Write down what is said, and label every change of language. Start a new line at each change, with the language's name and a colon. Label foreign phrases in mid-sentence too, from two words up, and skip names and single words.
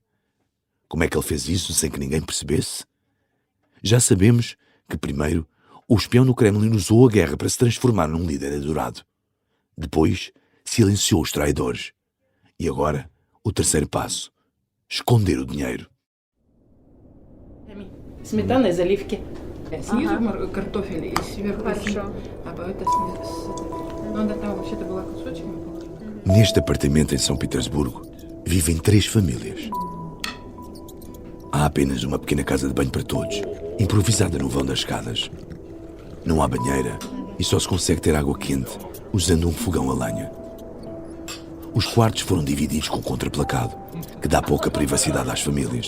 Portuguese: Como é que ele fez isso sem que ninguém percebesse? Já sabemos que, primeiro, o espião no Kremlin usou a guerra para se transformar num líder adorado. Depois, silenciou os traidores. E agora, o terceiro passo: esconder o dinheiro.
Russian: Сметана и заливки. Снизу картофель и сверху. Хорошо. А это ну, да, там вообще-то была кусочками.
Portuguese: Neste apartamento em São Petersburgo, vivem 3 famílias. Há apenas uma pequena casa de banho para todos, improvisada no vão das escadas. Não há banheira e só se consegue ter água quente usando um fogão a lenha. Os quartos foram divididos com contraplacado, que dá pouca privacidade às famílias.